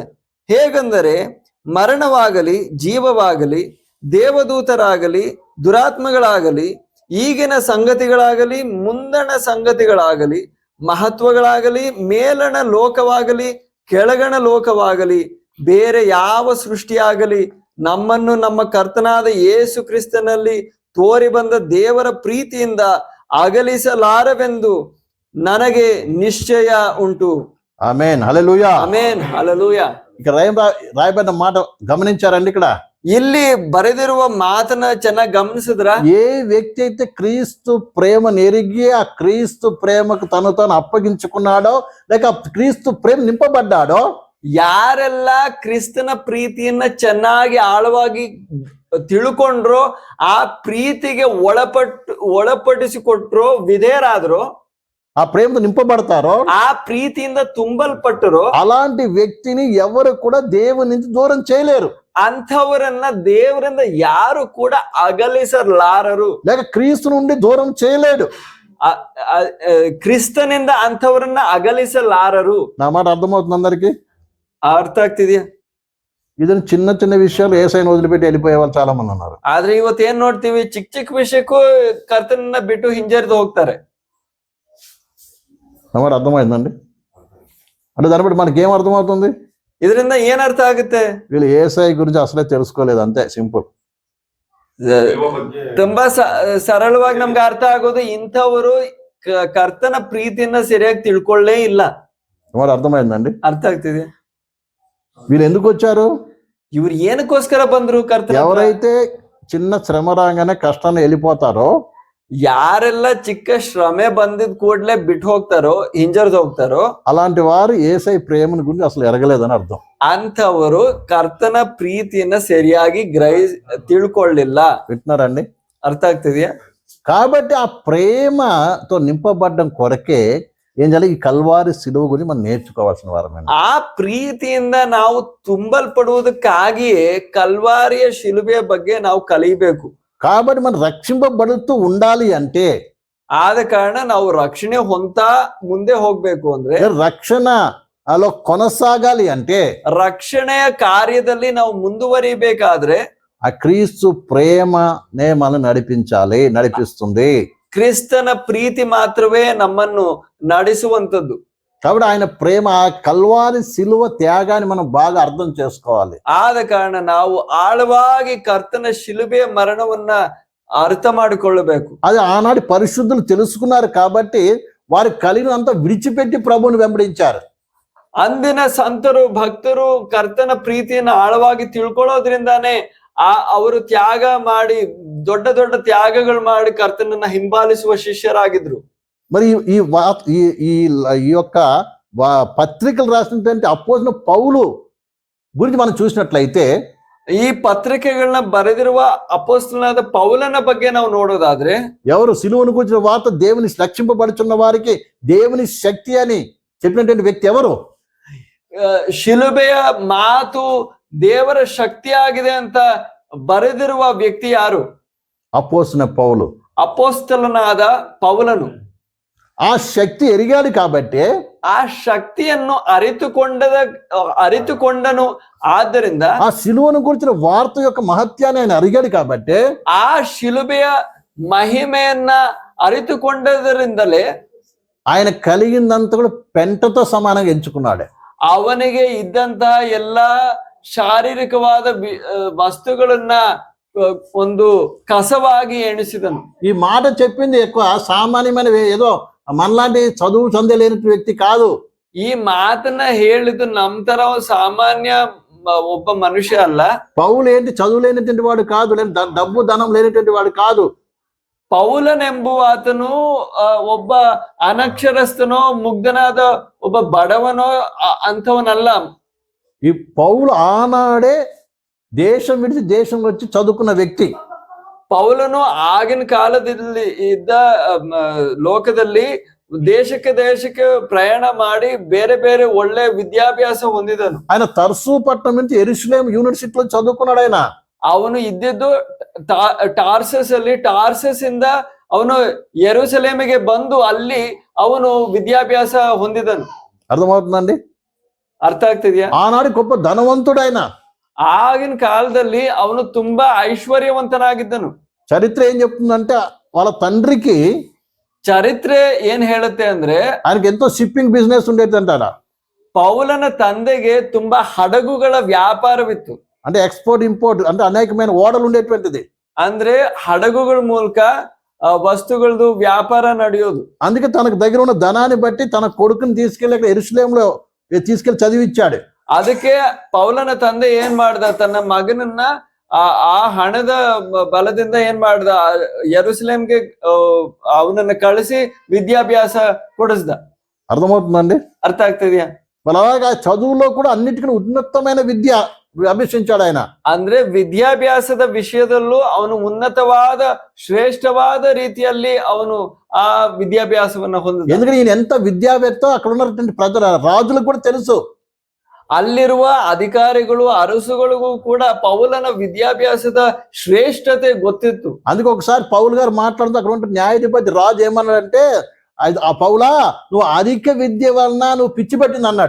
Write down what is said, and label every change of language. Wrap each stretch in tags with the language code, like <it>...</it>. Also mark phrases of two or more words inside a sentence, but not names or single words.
<kn>ಹೇಗೆಂದರೆ ಮರಣವಾಗಲಿ, ಜೀವವಾಗಲಿ, ದೇವದೂತರಾಗಲಿ, ದುರಾತ್ಮಗಳಾಗಲಿ, ಈಗಿನ ಸಂಗತಿಗಳಾಗಲಿ, ಮುಂದಣ ಸಂಗತಿಗಳಾಗಲಿ, ಮಹತ್ವಗಳಾಗಲಿ, ಮೇಲಣ ಲೋಕವಾಗಲಿ, ಕೆಳಗಣ ಲೋಕವಾಗಲಿ, ಬೇರೆ ಯಾವ ಸೃಷ್ಟಿಯಾಗಲಿ ನಮ್ಮನ್ನು ನಮ್ಮ ಕರ್ತನಾದ ಯೇಸು ಕ್ರಿಸ್ತನಲ್ಲಿ ತೋರಿ ಬಂದ ದೇವರ ಪ್ರೀತಿಯಿಂದ ಅಗಲಿಸಲಾರವೆಂದು ನನಗೆ ನಿಶ್ಚಯ ಉಂಟು.</kn> <te>ఆమేన్, హల్లెలూయా,</te> <kn>ಆಮೆನ್, ಹಲ್ಲೆಲೂಯಾ.</kn> <te>ఇక రాయబడిన మాట గమనించారండి? ఇక్కడ</te> <kn>ಇಲ್ಲಿ ಬರೆದಿರುವ ಮಾತನ್ನ ಚೆನ್ನಾಗಿ ಗಮನಿಸಿದ್ರ,</kn> <te>ఏ వ్యక్తి అయితే క్రీస్తు ప్రేమను ఎరిగి ఆ క్రీస్తు ప్రేమకు తను తాను అప్పగించుకున్నాడో, లేక క్రీస్తు ప్రేమ నింపబడ్డాడో,</te> <kn>ಯಾರೆಲ್ಲ ಕ್ರಿಸ್ತನ ಪ್ರೀತಿಯನ್ನ ಚೆನ್ನಾಗಿ ಆಳವಾಗಿ ತಿಳ್ಕೊಂಡ್ರೋ, ಆ ಪ್ರೀತಿಗೆ ಒಳಪಡಿಸಿಕೊಟ್ರೋ, ವಿಧೇಯರಾದ್ರೋ,</kn> <te>ఆ ప్రేమతో నింపబడతారో,</te> <kn>ಆ ಪ್ರೀತಿಯಿಂದ ತುಂಬಲ್ಪಟ್ಟರು,</kn> <te>అలాంటి వ్యక్తిని ఎవరు కూడా దేవుని నుంచి దూరం చేయలేరు.</te> <kn>ಅಂಥವರನ್ನ ದೇವರಿಂದ ಯಾರು ಕೂಡ ಅಗಲಿಸಲಾರರು.</kn> <te>లేక క్రీస్తు నుండి దూరం చేయలేడు. ಅ- ಅ- ಅ-</te> <kn>ಕ್ರಿಸ್ತನಿಂದ ಅಂಥವರನ್ನ ಅಗಲಿಸಲಾರರು.</kn> <te>నా మాట అర్థమవుతుంది అందరికి?</te> <kn>ಅರ್ಥ ಆಗ್ತಿದ್ಯಾ?</kn> <te>ಇದನ್ನ చిన్న చిన్న విషయాలు ఏసైని వదిలిపెట్టి వెళ్ళిపోయే వాళ్ళు చాలా మంది ఉన్నారు.</te> <kn>ಆದ್ರೆ ಇವತ್ತು ಏನ್ ನೋಡ್ತೀವಿ, ಚಿಕ್ಕ ಚಿಕ್ಕ ವಿಷಯಕ್ಕೂ ಕರ್ತನನ್ನ ಬಿಟ್ಟು ಹಿಂಜರಿದು ಹೋಗ್ತಾರೆ.</kn> <te>నా మాట అర్థమైందండి? అంటే దాన్ని బట్టి మనకి ఏం అర్థమవుతుంది?</te> <kn>ಇದರಿಂದ ಏನ್ ಅರ್ಥ ಆಗುತ್ತೆ?</kn> <te>వీళ్ళు ఏసై గురించి అసలే తెలుసుకోలేదు, అంతే సింపుల్.</te> <kn>ತುಂಬಾ ಸರಳವಾಗಿ ನಮ್ಗೆ ಅರ್ಥ ಆಗೋದು, ಇಂಥವರು ಕರ್ತನ ಪ್ರೀತಿಯನ್ನ ಸರಿಯಾಗಿ ತಿಳ್ಕೊಳ್ಳೇ ಇಲ್ಲ.</kn> <te>నా మాట అర్థమైందండి?</te> <kn>ಅರ್ಥ ಆಗ್ತಿದೆ?</kn> <te>వీళ్ళు ఎందుకు వచ్చారు?</te> <kn>ಇವ್ರು ಏನಕ್ಕೋಸ್ಕರ ಬಂದ್ರು ಕರ್ತನ ಹತ್ರ?</kn> <te>ఎవరైతే చిన్న శ్రమ రాగానే కష్టాన్ని వెళ్ళిపోతారో,</te> <kn>ಯಾರೆಲ್ಲ ಚಿಕ್ಕ ಶ್ರಮೆ ಬಂದಿದ್ ಕೂಡ್ಲೆ ಬಿಟ್ಟು ಹೋಗ್ತಾರೋ, ಹಿಂಜರ್ದು ಹೋಗ್ತಾರೋ,</kn> <te>అలాంటి వారు ఏసై ప్రేమను గురించి అసలు ఎరగలేదని అర్థం.</te> <kn>ಅಂಥವರು ಕರ್ತನ ಪ್ರೀತಿಯನ್ನ ಸರಿಯಾಗಿ ತಿಳ್ಕೊಳ್ಳಿಲ್ಲ.</kn> <te>వింటున్నారండి?</te> <kn>ಅರ್ಥ ಆಗ್ತಿದ್ಯಾ?</kn> <te>కాబట్టి ఆ ప్రేమతో నింపబడ్డం కొరకే ఏం చేయాలి? ఈ కల్వారి సిలువ గురించి మనం నేర్చుకోవాల్సిన వారమే.</te> <kn>ಆ ಪ್ರೀತಿಯಿಂದ ನಾವು ತುಂಬಲ್ಪಡುವುದಕ್ಕಾಗಿಯೇ ಕಲ್ವಾರಿಯ ಶಿಲುಬೆಯ ಬಗ್ಗೆ ನಾವು ಕಲಿಬೇಕು.</kn> <te>కాబట్టి మనం రక్షింపబడుతూ ఉండాలి అంటే,</te> <kn>ಆದ ಕಾರಣ ನಾವು ರಕ್ಷಣೆ ಹೊಂತಾ ಮುಂದೆ ಹೋಗ್ಬೇಕು ಅಂದ್ರೆ,</kn> <te>రక్షణ అలా కొనసాగాలి అంటే,</te> <kn>ರಕ್ಷಣೆಯ ಕಾರ್ಯದಲ್ಲಿ ನಾವು ಮುಂದುವರಿಬೇಕಾದ್ರೆ</kn> <te>ఆ క్రీస్తు ప్రేమనే మనం నడిపిస్తుంది.</te> <kn>ಕ್ರಿಸ್ತನ ಪ್ರೀತಿ ಮಾತ್ರವೇ ನಮ್ಮನ್ನು ನಡೆಸುವಂತದ್ದು.</kn> <te>కాబట్టి ఆయన ప్రేమ, ఆ కల్వారి సిలువ త్యాగాన్ని మనం బాగా అర్థం చేసుకోవాలి.</te> <kn>ಆದ ಕಾರಣ ನಾವು ಆಳವಾಗಿ ಕರ್ತನ ಶಿಲುಬೆಯ ಮರಣವನ್ನ ಅರ್ಥ ಮಾಡಿಕೊಳ್ಳಬೇಕು.</kn> <te>అది ఆనాటి పరిశుద్ధులు తెలుసుకున్నారు కాబట్టి వారు కలిగినంత విడిచిపెట్టి ప్రభువుని వెంబడించారు.</te> <kn>ಅಂದಿನ ಸಂತರು ಭಕ್ತರು ಕರ್ತನ ಪ್ರೀತಿಯನ್ನು ಆಳವಾಗಿ ತಿಳ್ಕೊಳ್ಳೋದ್ರಿಂದಾನೇ ಅವರು ತ್ಯಾಗ ಮಾಡಿ, ದೊಡ್ಡ ದೊಡ್ಡ ತ್ಯಾಗಗಳು ಮಾಡಿ ಕರ್ತನನ್ನ ಹಿಂಬಾಲಿಸುವ ಶಿಷ್ಯರಾಗಿದ್ರು.</kn> <te>మరి ఈ యొక్క పత్రికలు రాసినటువంటి అపోస్తలుడైన పౌలు గురించి మనం చూసినట్లయితే,</te> <kn>ಈ ಪತ್ರಿಕೆಗಳನ್ನ ಬರೆದಿರುವ ಅಪೊಸ್ತಲನಾದ ಪೌಲನ ಬಗ್ಗೆ ನಾವು ನೋಡೋದಾದ್ರೆ,</kn> <te>ఎవరు సిలువను గురించిన వార్త దేవుని రక్షింపబడుచున్న వారికి దేవుని శక్తి అని చెప్పినటువంటి వ్యక్తి ఎవరు?</te> <kn>ಶಿಲುಬೆಯ ಮಾತು ದೇವರ ಶಕ್ತಿಯಾಗಿದೆ ಅಂತ ಬರೆದಿರುವ ವ್ಯಕ್ತಿ ಯಾರು?</kn> <te>అపోస్తలుడైన పౌలు.</te> <kn>ಅಪೊಸ್ತಲನಾದ ಪೌಲನು.</kn> <te>ఆ శక్తి ఎరిగాడు కాబట్టి,</te> <kn>ಆ ಶಕ್ತಿಯನ್ನು ಅರಿತುಕೊಂಡನು. ಆದ್ದರಿಂದ</kn> <te>ఆ సిలువను గురించిన వార్త యొక్క మహత్యాన్ని ఆయన అరిగాడు కాబట్టి,</te> <kn>ಆ ಶಿಲುಬೆಯ ಮಹಿಮೆಯನ್ನ ಅರಿತುಕೊಂಡದರಿಂದಲೇ</kn> <te>ఆయన కలిగిందంతా కూడా పెంటతో సమానంగా ఎంచుకున్నాడు.</te> <kn>ಅವನಿಗೆ ಇದ್ದಂತ ಎಲ್ಲಾ ಶಾರೀರಿಕವಾದ ವಸ್ತುಗಳನ್ನ ಒಂದು ಕಸವಾಗಿ ಎಣಿಸಿದನು.</kn> <te>ఈ మాట చెప్పింది ఎక్కువ సామాన్యమైన ఏదో మనలాంటి చదువు చందే లేని వ్యక్తి కాదు.</te> <kn>ಈ ಮಾತನ್ನ ಹೇಳಿದ್ದು ನಮ್ ತರ ಸಾಮಾನ್ಯ ಒಬ್ಬ ಮನುಷ್ಯ ಅಲ್ಲ.</kn> <te>పౌలు ఏంటి చదువు లేనటువంటి వాడు కాదు, డబ్బు ధనం లేనటువంటి వాడు కాదు.</te> <kn>ಪೌಲನೆಂಬುವ ಆತನು ಒಬ್ಬ ಅನಕ್ಷರಸ್ಥನೋ ಮುಗ್ಧನಾದ ಒಬ್ಬ ಬಡವನೋ ಅಂಥವನಲ್ಲ.</kn> <te>ఈ పౌలు ఆనాడే దేశం విడిచి దేశం వచ్చి చదువుకున్న వ్యక్తి.</te> <kn>ಪೌಲನು ಆಗಿನ ಕಾಲದಲ್ಲಿ ಇದ್ದ ಲೋಕದಲ್ಲಿ ದೇಶಕ್ಕೆ ಪ್ರಯಾಣ ಮಾಡಿ ಬೇರೆ ಬೇರೆ ಒಳ್ಳೆ ವಿದ್ಯಾಭ್ಯಾಸ ಹೊಂದಿದನು.</kn> <te>ఆయన తర్సు పట్టణం నుంచి యెరూషలేం యూనివర్సిటీలో చదువుకున్నాడు.</te> <kn>ಅವನು ಇದ್ದಿದ್ದು ಟಾರ್ಸಸ್ ಇಂದ ಅವನು ಯೆರೂಸಲೇಮಿಗೆ ಬಂದು ಅಲ್ಲಿ ಅವನು ವಿದ್ಯಾಭ್ಯಾಸ ಹೊಂದಿದನು.</kn> <te>అర్థమవుతుందండి?</te> <kn>ಅರ್ಥ ಆಗ್ತಿದ್ಯಾ?</kn> <te>ఆనాడు గొప్ప ధనవంతుడు ఆయన.</te> <kn>ಆಗಿನ ಕಾಲದಲ್ಲಿ ಅವನು ತುಂಬಾ ಐಶ್ವರ್ಯವಂತನಾಗಿದ್ದನು.</kn> <te>చరిత్ర ఏం చెప్తుందంటే, వాళ్ళ తండ్రికి</te> <kn>ಚರಿತ್ರೆ ಏನ್ ಹೇಳುತ್ತೆ ಅಂದ್ರೆ,</kn> <te>ఆయనకి ఎంతో</te> <en>shipping business</en> <te>ఉండేది అంటాడ.</te> <kn>ಪೌಲನ ತಂದೆಗೆ ತುಂಬಾ ಹಡಗುಗಳ ವ್ಯಾಪಾರವಿತ್ತು.</kn> <te>అంటే</te> <en>export import,</en> <te>అంటే అనేకమైన ఓడలు ఉండేటువంటిది.</te> <kn>ಅಂದ್ರೆ ಹಡಗುಗಳ ಮೂಲಕ ವಸ್ತುಗಳದು ವ್ಯಾಪಾರ ನಡೆಯೋದು.</kn> <te>అందుకే తనకు దగ్గర ఉన్న ధనాన్ని బట్టి తన కొడుకుని తీసుకెళ్లి అక్కడ యెరూషలేంలో తీసుకెళ్లి చదివిచ్చాడు.</te> <kn>ಅದಕ್ಕೆ ಪೌಲನ ತಂದೆ ಏನ್ ಮಾಡ್ದ, ತನ್ನ ಮಗನನ್ನ ಆ ಹಣದ ಬಲದಿಂದ ಏನ್ ಮಾಡ್ದ, ಯೆರೂಸಲೇಮ್ಗೆ ಅವನನ್ನ ಕಳಿಸಿ ವಿದ್ಯಾಭ್ಯಾಸ ಕೊಡಿಸ್ದ.</kn> <te>అర్థమవుతుందండి?</te> <kn>ಅರ್ಥ ಆಗ್ತಿದ್ಯಾ?</kn> <te>అలాగా చదువులో కూడా అన్నిటికీ ఉన్నతమైన విద్య అభిషించాడు ఆయన.</te> <kn>ಅಂದ್ರೆ ವಿದ್ಯಾಭ್ಯಾಸದ ವಿಷಯದಲ್ಲೂ ಅವನು ಉನ್ನತವಾದ ಶ್ರೇಷ್ಠವಾದ ರೀತಿಯಲ್ಲಿ ಅವನು ಆ ವಿದ್ಯಾಭ್ಯಾಸವನ್ನ ಹೊಂದಿದ.</kn> <te>ఎందుకంటే ఈయన ఎంత విద్యావేత్తో అక్కడ ఉన్నటువంటి ప్రజల రాజులకు కూడా తెలుసు.</te> <kn>ಅಲ್ಲಿರುವ ಅಧಿಕಾರಿಗಳು ಅರಸುಗಳಿಗೂ ಕೂಡ ಪೌಲನ ವಿದ್ಯಾಭ್ಯಾಸದ ಶ್ರೇಷ್ಠತೆ ಗೊತ್ತಿತ್ತು.</kn> <te>అందుకే ఒకసారి పౌలు గారు మాట్లాడుతూ అక్కడ ఉంటే న్యాయాధిపతి రాజు ఏమన్నాడంటే, ఆ పౌలా నువ్వు అధిక విద్య వలన నువ్వు పిచ్చి పట్టింది అన్నాడు.</te>